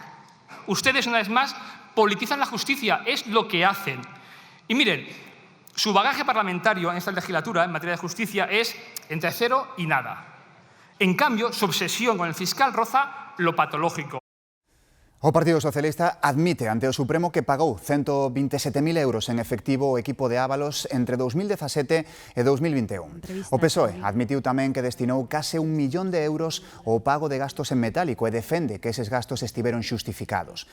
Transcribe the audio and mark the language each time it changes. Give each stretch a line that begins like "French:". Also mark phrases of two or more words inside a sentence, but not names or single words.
Spanish: Ustedes, una vez más, politizan la justicia, es lo que hacen. Y miren, su bagaje parlamentario en esta legislatura en materia de justicia es entre cero y nada. En cambio, su obsesión con el fiscal roza lo patológico.
Galician: O Partido Socialista admite ante o Supremo que pagou 127.000 euros en efectivo o equipo de Ábalos entre 2017 e 2021. O PSOE admitiu tamén que destinou case 1 millón de euros ao pago de gastos en metálico e defende que eses gastos estiveron xustificados.